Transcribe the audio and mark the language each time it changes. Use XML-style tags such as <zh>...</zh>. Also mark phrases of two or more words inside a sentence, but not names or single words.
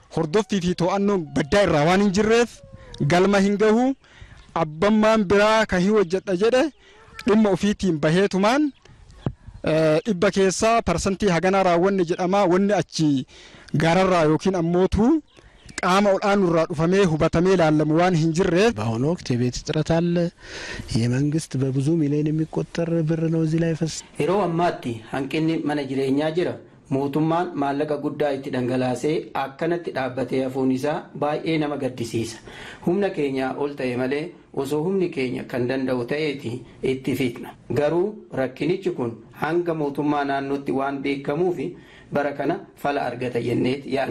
<om>Hordoffii fi to'annoon baddaa irraa waan hin jirreef galma hin gahu abbammaan biraa kan hin hojjedha jedhe dhimma ofiitiin baheetumaan dhibba keessaa parsantii haganaa raawwanne jedhama. Wanni achi gaararraa yookiin ammootu qaama ol'aanurraa dhufamee hubatamee ilaalamu waan hin jirreef</om> <am>በአሁኑ ወቅት የቤት እጥረት አለ። የመንግስት በብዙ ሚሊዮን የሚቆጠር ብር ነው እዚህ ላይ ፈስ</am> <om>yeroo ammaatti hanqinni mana jireenyaa jira. Mootummaan maallaqa guddaa itti dhangalaasee akkanatti dhaabbatee hafuun isaa baay'ee nama gaddisiisa. Humna keenya ol ta'e malee osoo humni keenya kan danda'u ta'eeti itti fixna. Garuu rakkinichi kun hanga mootummaa naannootti waan beekamuuf bara kana fala argata jenneeti yaadna.</om>